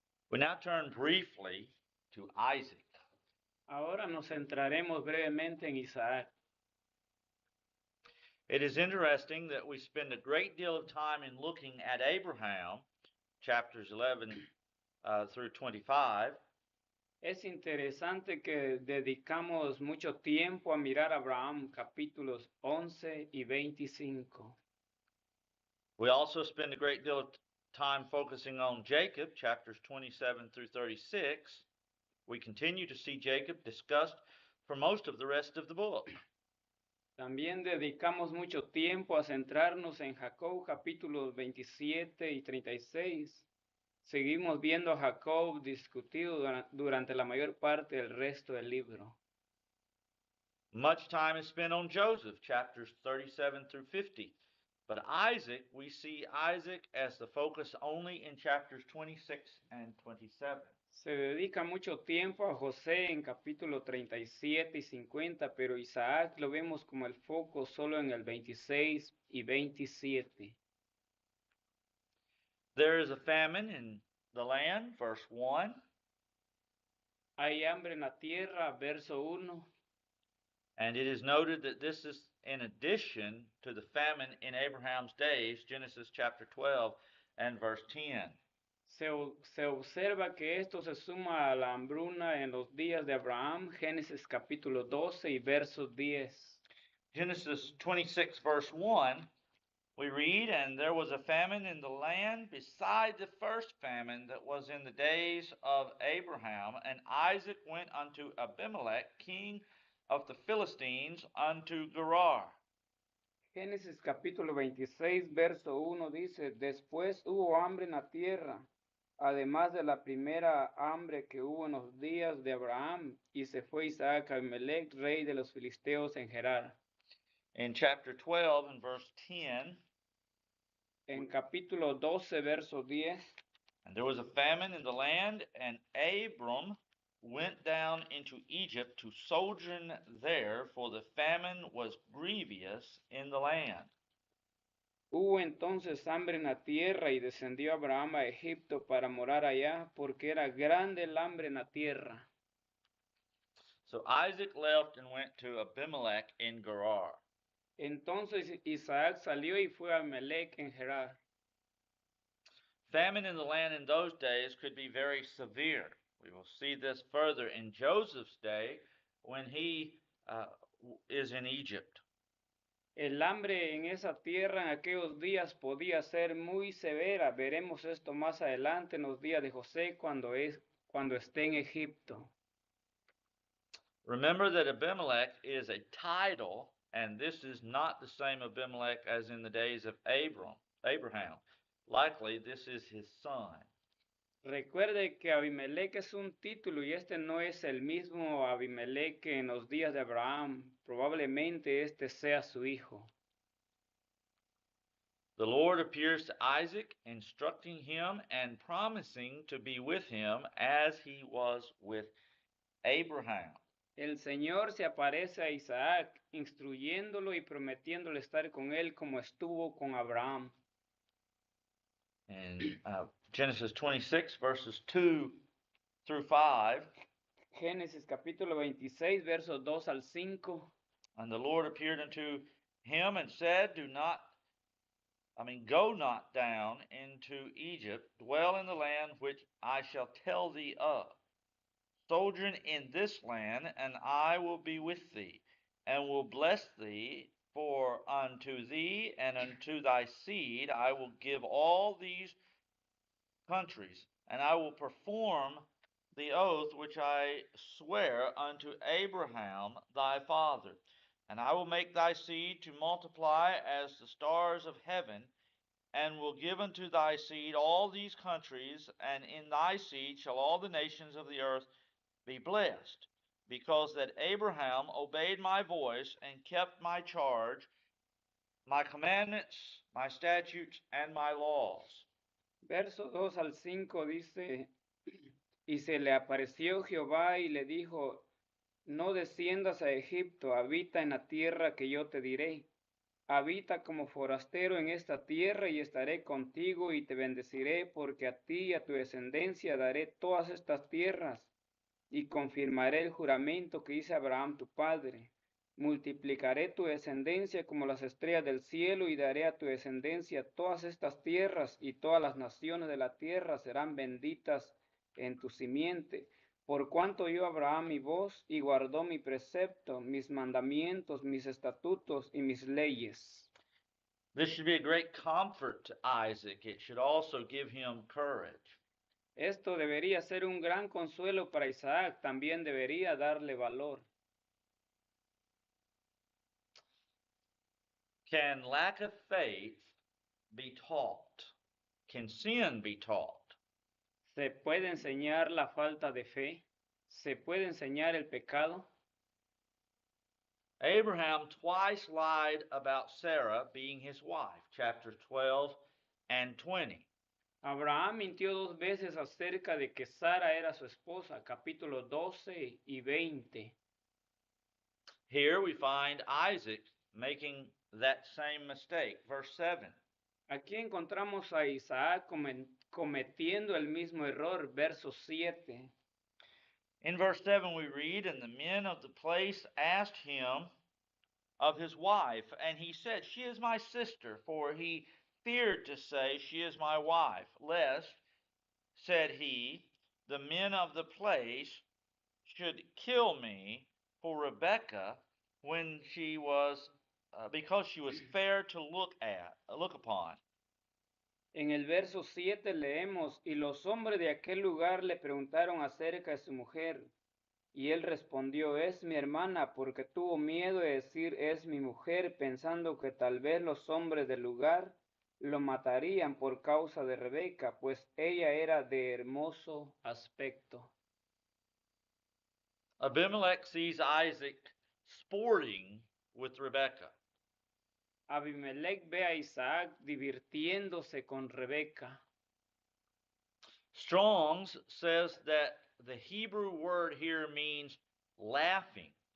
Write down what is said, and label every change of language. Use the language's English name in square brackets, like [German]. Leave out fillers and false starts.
[English] We now turn briefly to Isaac. [Spanish] Ahora nos centraremos brevemente en Isaac. [English] It is interesting that we spend a great deal of time in looking at Abraham, chapters 11 through 25. [Spanish] Es interesante que dedicamos mucho tiempo a mirar a Abraham, capítulos 11 y 25. [English] We also spend a great deal of time focusing on Jacob, chapters 27 through 36. We continue to see Jacob discussed for most of the rest of the book. [Spanish] También dedicamos mucho tiempo a centrarnos en Jacob, capítulos 27 y 36. Seguimos viendo a Jacob discutido durante la mayor parte del resto del libro. [English] Much time is spent on Joseph, chapters 37 through 50. But Isaac, we see Isaac as the focus only in chapters 26 and 27. [Spanish] Se dedica mucho tiempo a José en capítulo 37 y 50, pero Isaac lo vemos como el foco solo en el 26 y 27. [English] There is a famine in the land, verse 1. [Spanish] Hay hambre en la tierra, verso 1. [English] And it is noted that this is in addition to the famine in Abraham's days, Genesis chapter 12 and verse 10. [Spanish] Se observa que esto se suma a la hambruna en los días de Abraham, Génesis capítulo 12 y verso 10. [English] Genesis 26 verse 1, we read, "And there was a famine in the land beside the first famine that was in the days of Abraham, and Isaac went unto Abimelech, king of the Philistines, unto Gerar." [Spanish] Génesis capítulo 26, verso 1 dice, después hubo hambre en la tierra, además de la primera hambre que hubo en los días de Abraham, y se fue Isaac a Abimelech, rey de los filisteos en Gerar. [English] In chapter 12 and verse 10, [Spanish] en capítulo 12, verso 10, [English] "And there was a famine in the land, and Abram went down into Egypt to sojourn there, for the famine was grievous in the land." [Spanish] hubo entonces hambre en la tierra, y descendió Abraham a Egipto para morar allá, porque era grande el hambre en la tierra. [English] So Isaac left and went to Abimelech in Gerar. [Spanish] Entonces Isaac salió y fue a Abimelech en Gerar. [English] Famine in the land in those days could be very severe. We will see this further in Joseph's day when he is in Egypt. [Spanish] El hambre en esa tierra en aquellos días podía ser muy severa. Veremos esto más adelante en los días de José cuando esté en Egipto. [English] Remember that Abimelech is a title, and this is not the same Abimelech as in the days of Abraham. Likely this is his son. [Spanish] Recuerde que Abimelech es un título y este no es el mismo Abimelech que en los días de Abraham. Probablemente este sea su hijo. [English] The Lord appears to Isaac, instructing him and promising to be with him as he was with Abraham. [Spanish] El Señor se aparece a Isaac, instruyéndolo y prometiéndole estar con él como estuvo con Abraham. [English] In Genesis 26, verses 2 through 5, [Spanish] Génesis capítulo 26, versos 2 al 5. [English] "And the Lord appeared unto him and said, Go not down into Egypt, dwell in the land which I shall tell thee of. Sojourn in this land, and I will be with thee, and will bless thee, for unto thee and unto thy seed I will give all these countries, and I will perform the oath which I swear unto Abraham thy father. And I will make thy seed to multiply as the stars of heaven, and will give unto thy seed all these countries, and in thy seed shall all the nations of the earth be blessed, because that Abraham obeyed my voice and kept my charge, my commandments, my statutes, and my laws." [Spanish] Verso 2 al 5 dice, Y se le apareció Jehová y le dijo, no desciendas a Egipto, habita en la tierra que yo te diré. Habita como forastero en esta tierra y estaré contigo y te bendeciré, porque a ti y a tu descendencia daré todas estas tierras y confirmaré el juramento que hice a Abraham tu padre. Multiplicaré tu descendencia como las estrellas del cielo y daré a tu descendencia todas estas tierras y todas las naciones de la tierra serán benditas en tu simiente. Por cuanto yo Abraham mi voz y guardó mi precepto, mis mandamientos, mis estatutos y mis leyes. [English] This should be a great comfort to Isaac. It should also give him courage. [Spanish] Esto debería ser un gran consuelo para Isaac, también debería darle valor. [English] Can lack of faith be taught? Can sin be taught? [Spanish] ¿Se puede enseñar la falta de fe? ¿Se puede enseñar el pecado? [English] Abraham twice lied about Sarah being his wife, chapters 12 and 20. [Spanish] Abraham mintió dos veces acerca de que Sara era su esposa, capítulos 12 y 20. [English] Here we find Isaac making that same mistake. Verse 7. [Spanish] Aquí encontramos a Isaac cometiendo el mismo error, verso 7. [English] In verse 7 we read, and the men of the place asked him of his wife, and he said, she is my sister, for he feared to say, she is my wife, lest, said he, the men of the place should kill me for Rebekah when she was because she was fair to look upon. [Spanish] En el verso 7 leemos, y los hombres de aquel lugar le preguntaron acerca de su mujer, y él respondió, es mi hermana, porque tuvo miedo de decir, es mi mujer, pensando que tal vez los hombres del lugar lo matarían por causa de Rebeca, pues ella era de hermoso aspecto. [English] Abimelech sees Isaac sporting with Rebekah. [Spanish] Abimelech ve a Isaac divirtiéndose con Rebeca. [English] Strong's says that the Hebrew word here means laughing.